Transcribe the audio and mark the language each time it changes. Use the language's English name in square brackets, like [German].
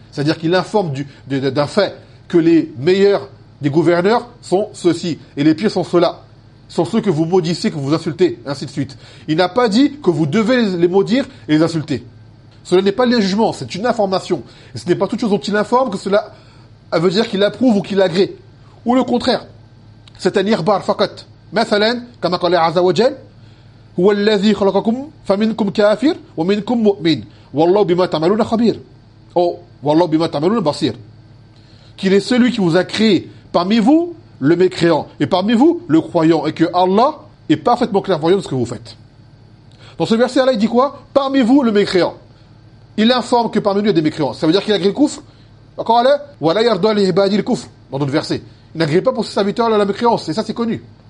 [French] C'est-à-dire qu'il informe d'un fait que les meilleurs des gouverneurs sont ceux-ci, et les pires sont ceux-là. Sont ceux que vous maudissez, que vous insultez, ainsi de suite. Il n'a pas dit que vous devez les maudire et les insulter. Cela n'est pas légèrement, c'est une information. Et ce n'est pas toute chose dont il informe que cela veut dire qu'il approuve ou qu'il agrée. Ou le contraire. C'est un irbar faqat. [Arabic] Mathalan, [French] comme a parlé [Arabic] Azza wa Jal, هو الذي خلقكم فمنكم كافر ومنكم مؤمن والله بما تعملون خبير او والله بما تعملون بصير. [French] Qu'il est celui qui vous a créé parmi vous le mécréant et parmi vous le croyant, et que Allah est parfaitement clairvoyant de ce que vous faites. Dans ce verset là, il dit quoi? Parmi vous le mécréant, il informe que parmi nous il y a des mécréants. Ça veut dire qu'il agrée le kufr. D'accord, Allah ? [Arabic] Wa la yardo al-ibadi al-kufr, [French] dans d'autres versets. Il n'agrée pas pour ses serviteurs la mécréance, et ça c'est connu.